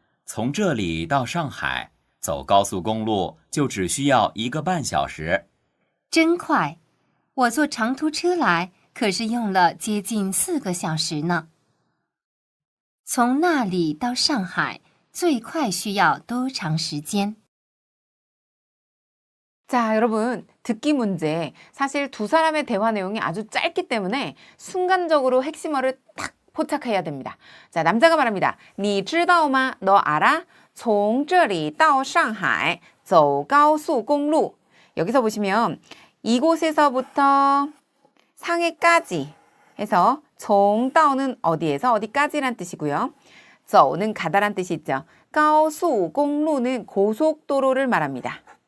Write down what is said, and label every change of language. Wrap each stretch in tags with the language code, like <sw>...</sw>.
<zh>从这里到上海，走高速公路就只需要1个半小时。真快！我坐长途车来，可是用了接近4个小时呢。从那里到上海最快需要多长时间？</zh> <ko>자, 여러분, 듣기 문제. 사실 두 사람의 대화 내용이 아주 짧기 때문에 순간적으로 핵심어를 딱 포착해야 됩니다. 자, 남자가 말합니다.</ko> <zh>你知道吗?</zh> <ko>너 알아?</ko> <zh>从这里到上海走高速公路.</zh> <ko>여기서 보시면 이곳에서부터 상해까지 해서 从到는 어디에서 어디까지란 뜻이고요. 走는 가다란 뜻이 있죠. 高速公路는 고속도로를 말합니다.</ko>